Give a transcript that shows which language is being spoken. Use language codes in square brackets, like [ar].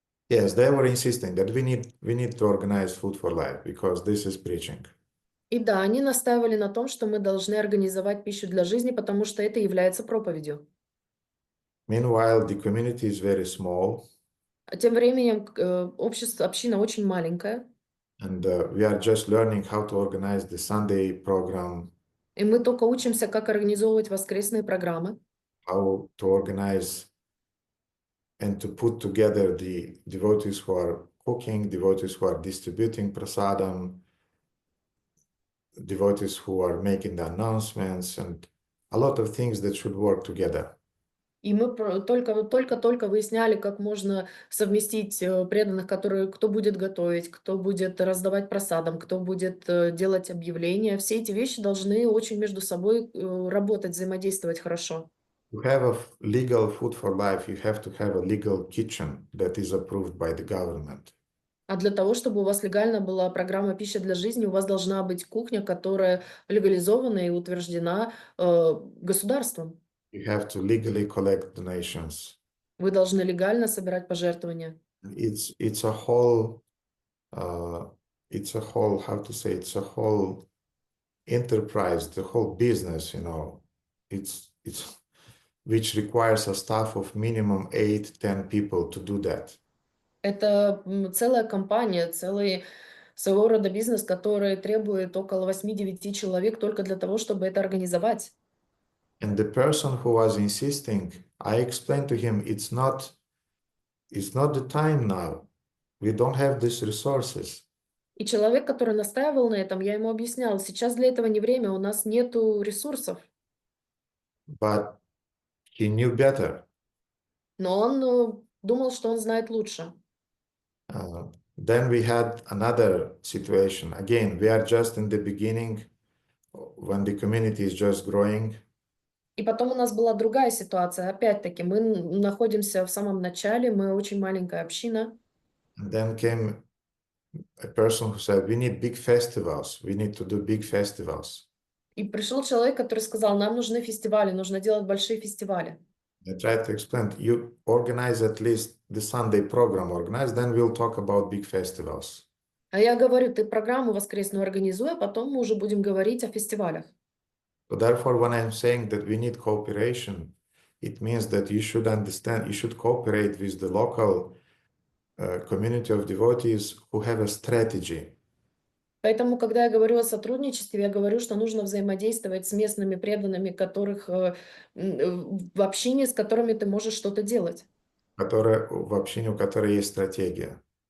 [en] Yes, they were insisting that we need to organize food for life because this is preaching. [ru] И да, они настаивали на том, что мы должны организовать пищу для жизни, потому что это является проповедью. [en] Meanwhile, the community is very small, [ru] А тем временем община очень маленькая, [en] and we are just learning how to organize the Sunday program, [ru] и мы только учимся, как организовывать воскресные программы, [en] how to organize and to put together the devotees who are cooking, devotees who are distributing prasadam, devotees who are making the announcements, and a lot of things that should work together. [ru] И мы только выясняли, как можно совместить преданных, кто будет готовить, кто будет раздавать просадам, кто будет делать объявления. Все эти вещи должны очень между собой работать, взаимодействовать хорошо. [en] To have a legal food for life, you have to have a legal kitchen that is approved by the government. [ru] А для того, чтобы у вас легально была программа «Пища для жизни», у вас должна быть кухня, которая легализована и утверждена государством. [en] You have to legally collect donations. [ru] Вы должны легально собирать пожертвования. [en] It's a whole, how to say, it's a whole enterprise, the whole business, you know. It's which requires a staff of minimum 8-10 people to do that. [ru] Это целая компания, своего рода бизнес, который требует около 8-9 человек только для того, чтобы это организовать. [en] And the person who was insisting, I explained to him, it's not the time now. We don't have these resources. [ru] И человек, который настаивал на этом, я ему объясняла, сейчас для этого не время, у нас нету ресурсов. [en] But he knew better. [ru] Но он думал, что он знает лучше. [en] Then we had another situation. Again, we are just in the beginning when the community is just growing. [ru] И потом у нас была другая ситуация. Опять-таки, мы находимся в самом начале, мы очень маленькая община. [en] And then came a person who said, we need big festivals. We need to do big festivals. [ru] И пришел человек, который сказал, нам нужны фестивали, нужно делать большие фестивали. [en] I tried to explain, you organize at least the Sunday program organized, then we'll talk about big festivals. [ru] А я говорю, ты программу воскресную организуй, а потом мы уже будем говорить о фестивалях. [en] So therefore, when I'm saying that we need cooperation, it means that you should understand, you should cooperate with the local community of devotees who have a strategy. [ru] Поэтому, когда я говорю о сотрудничестве, я говорю, что нужно взаимодействовать с местными преданными, которых в общине, с которыми ты можешь что-то делать. В общине, у которой есть стратегия.